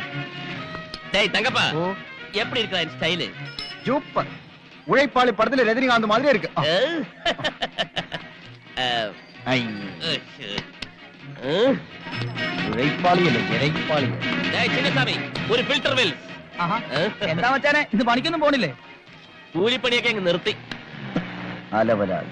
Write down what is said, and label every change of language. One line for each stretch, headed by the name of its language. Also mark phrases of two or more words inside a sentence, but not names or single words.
Tamil: தங்கப்பா, எப்படி இருக்கா என் ஸ்டைலு? சூப்பர். உழைப்பாளி படத்துல ரஜினிகாந்த் மாதிரி இருக்கு.
Malayalam: ഉഴൈപ്പാളി അല്ലേ, ഇഴൈപ്പാളി. ചിന്നസ്വാമി, ഒരു ഫിൽറ്റർ വെൽ. എന്താ മച്ചാനെ, ഇത് പണിക്കൊന്നും പോണില്ലേ? കൂലിപ്പണിയൊക്കെ അങ്ങ് നിർത്തി. അലവലായി.